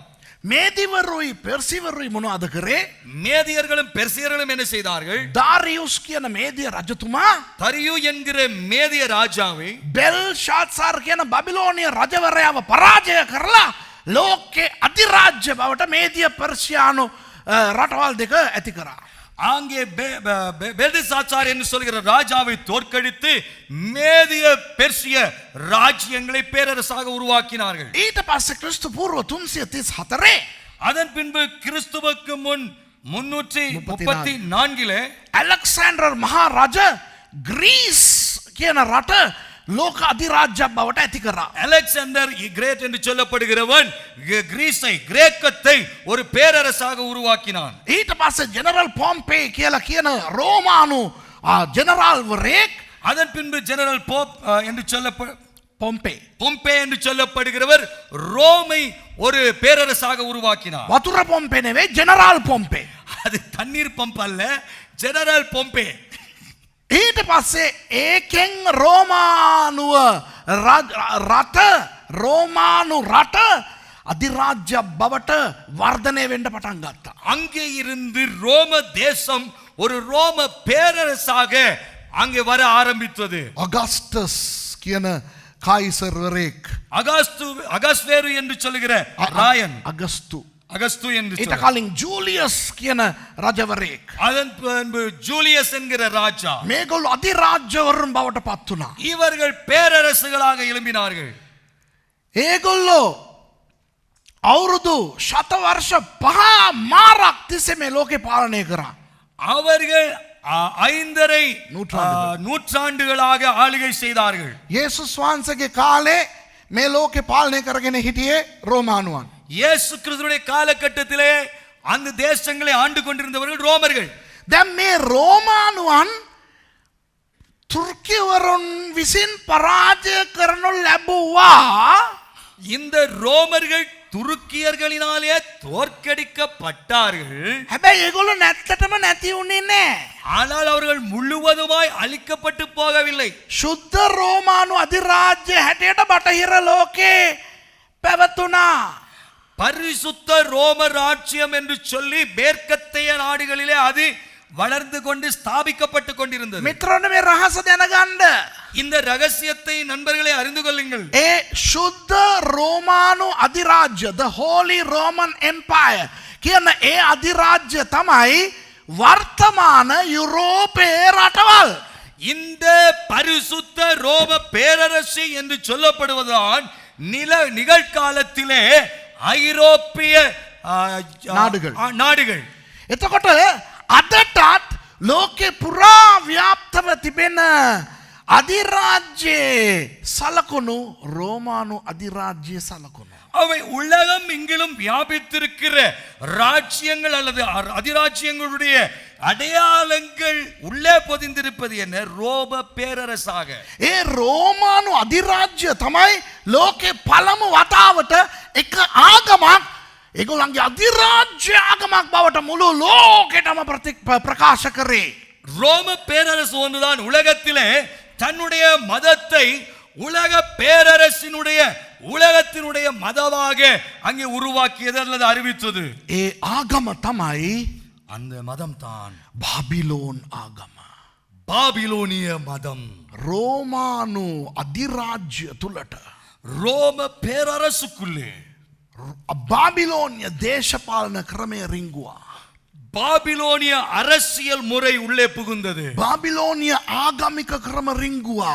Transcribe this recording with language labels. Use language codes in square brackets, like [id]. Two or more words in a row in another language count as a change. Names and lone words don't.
[si] මේදිවරුයි පෙර්සිවරුයි මොනවද කරේ? [ta] மேதியர்களும் பெர்சியர்களும் என்ன செய்தார்கள்? [si] දාරියුස් කියන මේදිය රජතුමා [ta] தரியு என்கிற மேதிய ராஜாவை [si] බෙල්ෂාත්සාර් කියන බබිලෝනිය රජවරයාව පරාජය කරලා ලෝකේ අධිරාජ්‍ය බවට මේදිය පර්ෂියානු රටවල් දෙක ඇති කරා. [ta] அங்கே பெல்ஷாத்சார் என்று சொல்கிற ராஜாவை தோற்கடித்து மேதிய பெர்சிய ராஜ்யங்களை பேரரசாக உருவாக்கினார்கள். [si] ඊට පස්සේ ක්‍රිස්තු පූර්ව 334 [ta] அதன் பின்பு கிறிஸ்துவுக்கு முன் 334 [si] ඇලෙක්සැන්ඩර් මහා රජ ග්‍රීස් කියන රට ලෝක අධිරාජ්‍යයක් බවට ඇති කරා. [ta] அலெக்சாண்டர் கிரேட் என்று சொல்லப்படுகிறவன் கிரீஸை கிரேக்கத்தை ஒரு பேரரசாக உருவாக்கினான். [si] ඊට පස්සේ ජෙනරල් පොම්පේ කියලා කියන රෝමානු ජෙනරාල්වරයෙක් [ta] அதன் பின்பு ஜெனரல் போப் என்று [si] පොම්පේ [ta] பொம்பே என்று சொல்லப்படுகிறவர் ரோமை ஒரு பேரரசாக உருவாக்கினார். [si] වතුර පොම්පේ නෙවෙයි ජෙනරාල් පොම්පේ. [ta] அது தண்ணீர் பம்ப் அல்ல, ஜெனரல் பொம்பே. [si] ඊට පස්සේ ඒකෙන් රෝමානුව රෝමානු රට අධිරාජ්‍යයක් බවට වර්ධනය වෙන්න පටන් ගත්තා. [ta] அங்கே இருந்து ரோம தேசம் ஒரு ரோம பேரரசாக அங்கே வர ஆரம்பித்தது. [si] අගස්ටස් කියන කායිසර්වරයෙක් [ta] அகஸ்வேரு என்று சொல்லுகிற ராயன் அகஸ்து என்று [si] ඊට කලින් ජූලියස් කියන රජවරයෙක් [ta] அதன் பின்பு ஜூலியஸ் என்கிற ராஜா [si] මේගොල්ලෝ අධිරාජ්‍යවරුන් බවට පත් වුණා. [ta] இவர்கள் பேரரசுகளாக எழும்பினார்கள். [si] ඒගොල්ලෝ අවුරුදු ශතවර්ෂ 5 මාරක් තිස්සේ මේ ලෝකේ පාලනය කරා. [ta] அவர்கள் 5.5 நூற்றாண்டுகளாக ஆளுகை செய்தார்கள். [si] යේසුස් වහන්සේගේ කාලේ මේ ලෝකේ පාලනය කරගෙන හිටියේ රෝමානුවන්. [ta] இயேசு கிறிஸ்துவின் காலகட்டத்திலே அந்த தேசங்களை ஆண்டு கொண்டிருந்தவர்கள் ரோமர்கள். [si] දැන් මේ රෝමානුවන් තුර්කිවරුන් විසින් පරාජය කරනු ලැබුවා. [ta] இந்த ரோமர்கள் துருக்கியர்களினாலே தோற்கடிக்கப்பட்டார்கள். [si] හැබැයි ඒගොල්ලෝ නැත්තටම නැති වුණේ නැහැ. [ta] ஆனால் அவர்கள் முழுவதுமாய் அழிக்கப்பட்டு போகவில்லை. [si] ශුද්ධ රෝමානු අධිරාජ්‍ය හැටියට බටහිර ලෝකේ පැවතුණා. [ta] பரிசுத்த ரோம ராஜ்யம் என்று சொல்லி மேற்கத்தைய நாடுகளிலே அது வளர்ந்து கொண்டு ஸ்தாபிக்கப்பட்டு கொண்டிருந்தது. [si] මිත්‍රෝනේ මේ රහස දැනගන්න. [ta] இந்த ரகசியத்தை நண்பர்களே அறிந்து கொள்ளுங்கள். [si] ඒ ශුද්ධ රෝමානු අධිරාජ්‍ය [en] the holy roman empire [si] කියන ඒ අධිරාජ්‍ය තමයි වර්තමාන යුරෝපේ රටවල්. [ta] இந்த பரிசுத்த ரோம பேரரசு என்று சொல்லப்படுவதுதான் நிகழ்காலத்திலே ஐரோப்பிய நாடுகள். [si] එතකොට අදටත් ලෝකේ පුරා ව්‍යාප්තව තිබෙන අධිරාජ්‍යයේ සලකුණු රෝමානු අධිරාජ්‍යයේ සලකුණු. [ta] அவை உலகம் எங்கிலும் வியாபித்திருக்கிற ராஜ்யங்கள் அல்லது அதிராஜ்யங்களுடைய அடையாளங்கள் உள்ளே பொதிந்திருப்பது என்ன? ரோம பேரரசாக. [si] ඒ රෝමානු අධිරාජ්‍ය තමයි ලෝකේ පළමු වතාවට එක ආගමක් ඒගොල්ලන්ගේ අධිරාජ්‍ය ආගමක් බවට මුළු ලෝකෙටම ප්‍රකාශ කරේ. [ta] ரோம பேரரசு ஒன்றுதான் உலகத்திலே தன்னுடைய மதத்தை உலக பேரரசினுடைய உலகத்தினுடைய மதமாக அங்கே உருவாக்கியது அல்லது அறிவித்தது. [si] ඒ ආගම තමයි [ta] அந்த மதம் தான் [si] பாபிலோன் ආගම. [ta] பாபிலோனிய மதம். [si] රෝමානු අධිරාජ්‍ය තුලට [ta] ரோம பேரரசுக்குள்ளே [si] பாபிலோனிய දේශපාලන ක්‍රමය රිංගුවා. [ta] பாபிலோனிய அரசியல் முறை உள்ளே புகுந்தது. [si] பாபிலோனிய ආගමික ක්‍රම රිංගුවා.